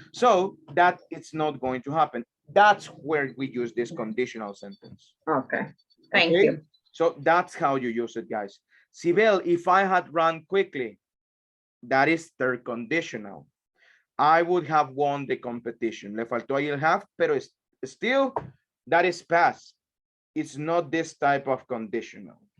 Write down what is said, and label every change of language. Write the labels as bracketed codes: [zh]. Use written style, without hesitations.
[en] So that it's not going to happen. That's where we use this conditional sentence. Okay, thank Okay? you. So that's how you use it, guys. Sibel, if I had run quickly, that is third conditional. I would have won the competition. [es] Le faltó ahí el have, pero [en] still, that is past. It's not this type of conditional.